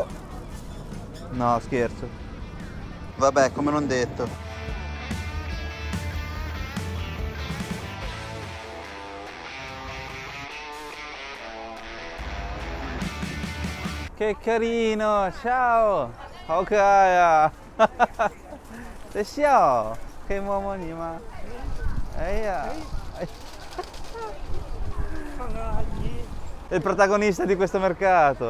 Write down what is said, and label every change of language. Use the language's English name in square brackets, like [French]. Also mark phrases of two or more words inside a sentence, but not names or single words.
[Italian] No, scherzo. Vabbè, come non detto. Che carino, ciao. [Chinese] Ok. 在笑，可以摸摸你吗？ [Italian] 哎呀，è il protagonista di questo mercato.